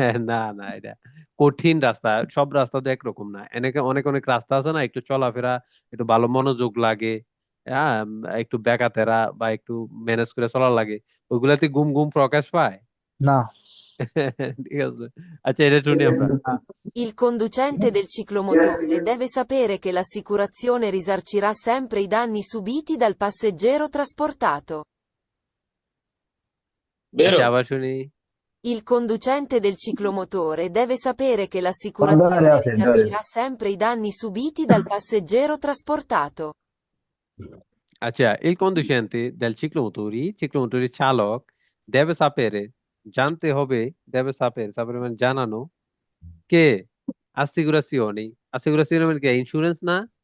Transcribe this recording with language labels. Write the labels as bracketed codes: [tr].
[bn] না না এটা কঠিন রাস্তা সব রাস্তা তো একরকম না অনেক অনেক রাস্তা আছে না একটু চলাফেরা একটু ভালো মনোযোগ লাগে হ্যাঁ একটু বেকাতেরা বা একটু ম্যানেজ করে চলা লাগে ওইগুলাতে গুম গুম প্রকাশ পায় [it] no [bn] ঠিক আছে আচ্ছা এটা শুনি আমরা [it] Il conducente del ciclomotore deve sapere che l'assicurazione risarcirà sempre i danni subiti dal passeggero trasportato. বেরো [bn] আচ্ছা আবার শুনি [it] Il conducente del ciclomotore deve sapere che l'assicurazione risarcirà sempre i danni subiti dal passeggero trasportato. [bn] আচ্ছা [it] il conducente del ciclomotori [bn] চালক [it] deve sapere [bn] জানতে হবে deve sapere মানে জানানো কে assicurazioni মানে কি ইন্স্যুরেন্স না